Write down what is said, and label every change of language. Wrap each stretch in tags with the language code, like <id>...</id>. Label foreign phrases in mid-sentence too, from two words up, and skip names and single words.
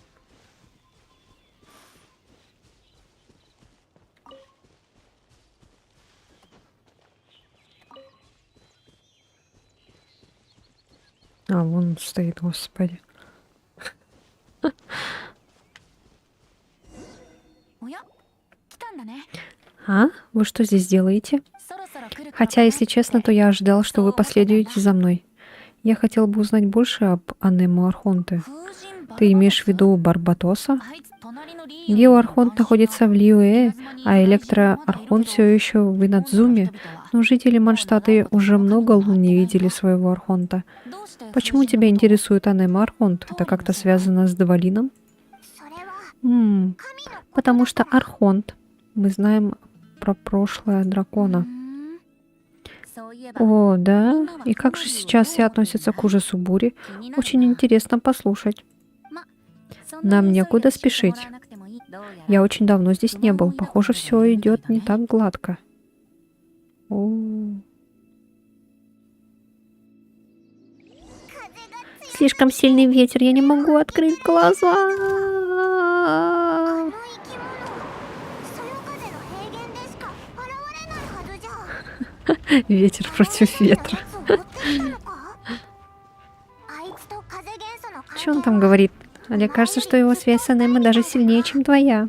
<ru>А, вон он стоит, господи.</ru> <ja>おや来たんだね</ja> <ru>А? Вы что здесь делаете?</ru> <ja>そろそろ来る頃</ja> <ru>Хотя,</ru> <ja>かな</ja> <ru>если честно, то я ожидал, что вы последуете за мной. Я хотел бы узнать больше об Анемо Архонте.</ru> <ja>風神バルバトス</ja> <ru>Ты имеешь в виду Барбатоса?</ru> <ja>あいつ隣のリーウ</ja> <ru>Гео Архонт находится в Лиуэ, а Электро Архонт все еще в Инадзуме. Но жители Манштаты уже много лун не видели своего Архонта.</ru> <ja>どうして</ja> <ru>Почему тебя интересует Анемо Архонт? Это как-то связано с Двалином?</ru> <ja>それは</ja> <ru>Потому что Архонт. Мы знаем про прошлое дракона.</ru> <ja>そういえば</ja> <ru>О, да? И как же сейчас все относятся к ужасу бури? Очень интересно послушать.</ru> <ja>そんな</ja> <ru>Нам</ru> <ja>に急いで</ja> <ru>некуда</ru> <ja>教えても</ja> <ru>спешить.</ru> <ja>らわなくてもいいどうやら</ja> <ru>Я очень давно здесь не был. Похоже, все идет не так гладко. О. Слишком сильный ветер, я не могу открыть глаза.</ru> <ja>あの生き物そよ風の平原でしか現れないはずじゃ</ja> <ru>Ветер против ветра.</ru> <ja>あいつと風元素の関</ja> <ru>Что он</ru> <ja>係</ja> <ru>там</ru> <ja>は</ja> <ru>говорит? Мне кажется, что его связь с Анемо даже сильнее, чем твоя.</ru>